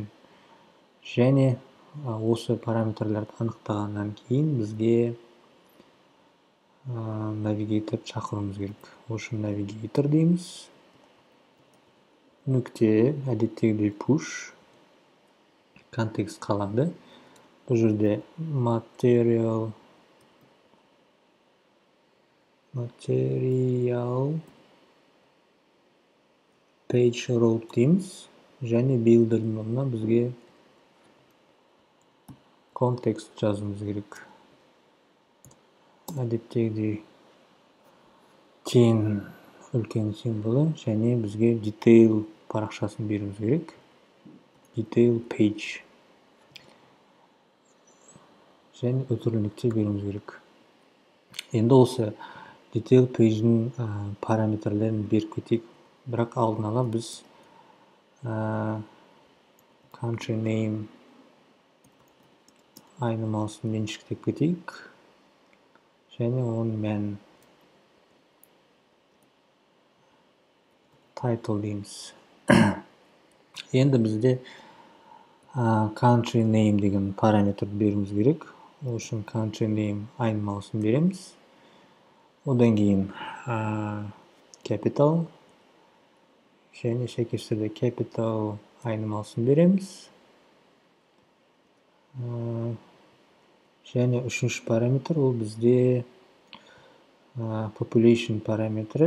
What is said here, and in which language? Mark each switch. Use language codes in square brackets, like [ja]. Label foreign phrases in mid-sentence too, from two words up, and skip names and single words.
[kk] Және осы параметрлерді анықтағаннан кейін бізге навигатор шақыруымыз керек. Ол үшін навигатор дейміз. Нүкте әдеттегідей push контекст қалады. Бұл жерде [en] material page route [kk] дейміз. Және builder'ның орнына бізге контекст жазуымыз керек. Әдеттегідей 10 үлкен символы және бізге detail парақшасын беруіміз керек. [en] Detail page. [kk] Және өтірілікте беруіміз керек. Енді осы [en] detail page'дің [kk] параметрлерін беріп кетейік. Бірақ алдын ала біз [en] country name [kk] айнымалысын меншіктеп кетейік. Және оның мәнін title дейміз. Енді бізде [en] country name [kk] деген параметрді беруіміз керек. Ол үшін [en] country name [kk] айнымалысын береміз. Одан кейін capital және сәйкес түрде capital айнымалысын береміз. Және үшінші параметр ол бізде population параметрі.